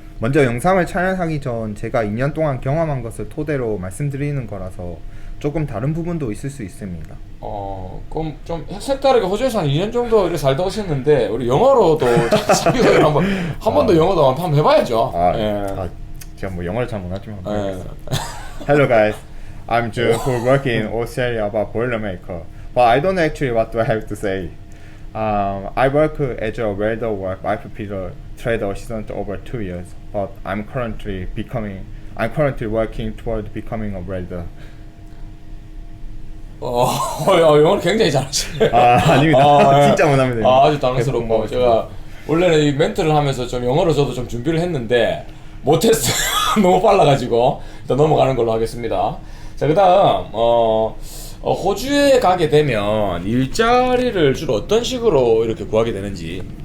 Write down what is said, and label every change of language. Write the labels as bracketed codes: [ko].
[ko] 먼저 영상을 촬영하기 전 제가 2년 동안 경험한 것을 토대로 말씀드리는 거라서 조금 다른 부분도 있을 수 있습니다. 그럼 좀 색다르게 호주에서 한 2년 정도 이렇게 살다 오셨는데, 우리 영어로도 자기소개를 한 번 더 영어도 한번 해봐야죠. 제가 뭐 영어를 잘 못하지만. 예. [en] Hello guys, I'm Jun who work in Australia about Boilermaker, but I don't actually what do I have to say. I work as a welder work IPP trade assistant over 2 years, but I'm currently working toward becoming a welder. [ko] 영어를 굉장히 잘하시네요. 아닙니다. 진짜 못합니다. 아주 당황스럽고, 제가 원래는 이 멘트를 하면서 좀 영어로 저도 좀 준비를 했는데 못했어요. 너무 빨라가지고 일단 넘어가는 걸로 하겠습니다. 자, 그 다음 호주에 가게 되면 일자리를 주로 어떤 식으로 이렇게 구하게 되는지.